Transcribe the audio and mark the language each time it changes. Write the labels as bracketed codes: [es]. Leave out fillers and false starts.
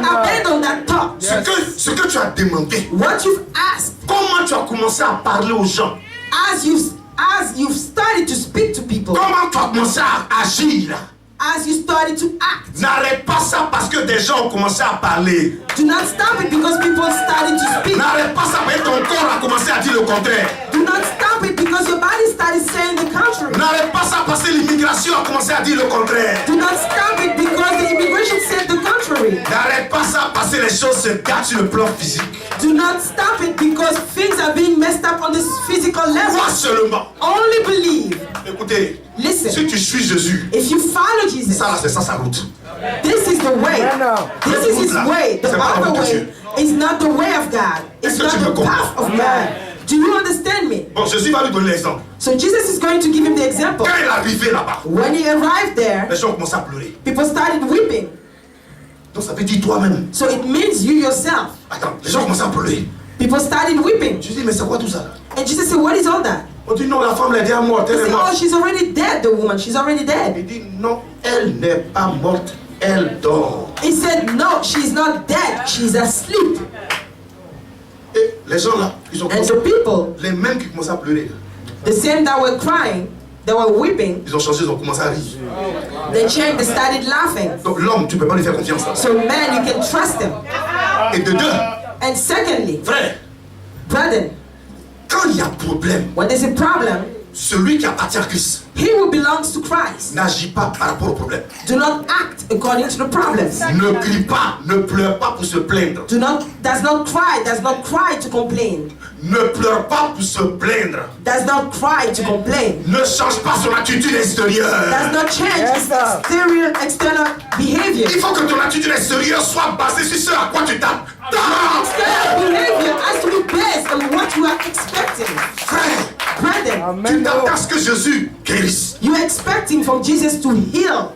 [en] not abandon that thought. [fr] Ce que tu as demandé, [en] What you've asked, [fr] comment tu as commencé à parler aux gens, [en] as you've started to speak to people, [fr] comment tu as commencé à agir là. [en] as you started to act, [fr] N'arrête pas ça parce que des gens ont commencé à parler. [en] do not stop it because people started to speak. [fr] N'arrête pas ça parce que ton corps a commencé à dire le contraire. [en] Do not stop it because your body started saying the contrary. [fr] N'arrête pas ça parce que l'immigration a commencé à dire le contraire. [en] Do not stop it because the immigration said the contrary. [fr] N'arrête pas ça parce que les choses se gâtent sur le plan physique. [en] Do not stop it because things are being messed up on this physical level. [fr] Crois seulement. [en] Only believe. [fr] Écoutez, [en] Listen, [fr] si tu suis Jésus, [en] if you follow Jesus, [fr] ça là c'est ça sa route. [en] This is the way. This is his way. The other way is not the way of God. It's not the path of God. Do you understand me? [fr] Bon, Jésus va lui donner l'exemple. [en] So Jesus is going to give him the example. [fr] Quand il est arrivé là-bas, [en] When he arrived there, [fr] les gens ont commencé à pleurer. [en] people started weeping. [fr] Donc ça veut dire toi-même. [en] So it means you yourself. [fr] Attends, les gens ont commencé à pleurer. [en] People started weeping. [fr] Je dis, mais c'est quoi tout ça? [en] And Jesus said, what is all that? [fr] On dit, non, la femme, elle est déjà morte. [en] He [fr] Elle est [en] said, oh, [fr] morte. [en] she's already dead, the woman. She's already dead. [fr] Il dit, non, elle n'est pas morte. Elle dort. [en] He said, no, she's not dead. She's asleep. [fr] Et les gens là, ils ont [en] And [fr] commencé, [en] the people, [fr] les mêmes qui commençaient à pleurer, [en] the same that were crying, they were weeping, [fr] ils ont changé, ils ont commencé à rire. [en] they changed, they started laughing. [fr] Donc l'homme, tu ne peux pas lui faire confiance. Là. [en] So man, you can trust him. [fr] Et de deux, [en] And secondly, [fr] frère, [en] brethren, [fr] quand il y a problème, [en] when there's a problem, [fr] celui qui appartient à Christ [en] he who belongs to Christ [fr] n'agit pas par rapport au problème. [en] do not act according to the problems. [fr] Ne crie pas, ne pleure pas pour se plaindre. [en] Does not cry to complain. [fr] Ne pleure pas pour se plaindre. [en] Does not cry to complain. [fr] Ne change pas son attitude extérieure. [en] Does not change his external behavior. [fr] Il faut que ton attitude extérieure soit basée sur ce à quoi tu t'attends. [en] External behavior has to be based on what you are expecting. [fr] Frère, [en] Brethren, [fr] tu t'attends à ce que Jésus guérisse. [en] you are expecting from Jesus to heal.